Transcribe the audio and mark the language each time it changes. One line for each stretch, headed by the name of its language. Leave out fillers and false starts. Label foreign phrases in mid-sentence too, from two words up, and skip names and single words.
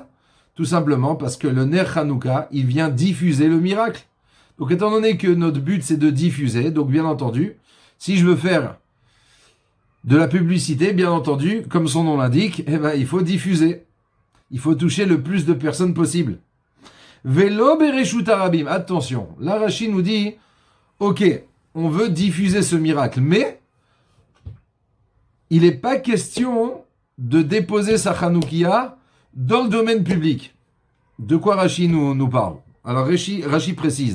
French: Tout simplement parce que le ner Hanouka, il vient diffuser le miracle. Donc étant donné que notre but c'est de diffuser, donc bien entendu, si je veux faire de la publicité, bien entendu, comme son nom l'indique, il faut diffuser. Il faut toucher le plus de personnes possible.
Hebrew: ולא ברשות הרבים.
French: Attention, là Rashi nous dit, ok, on veut diffuser ce miracle, mais il n'est pas question de déposer sa chanoukia dans le domaine public. De quoi Rashi nous parle? Alors Rashi précise.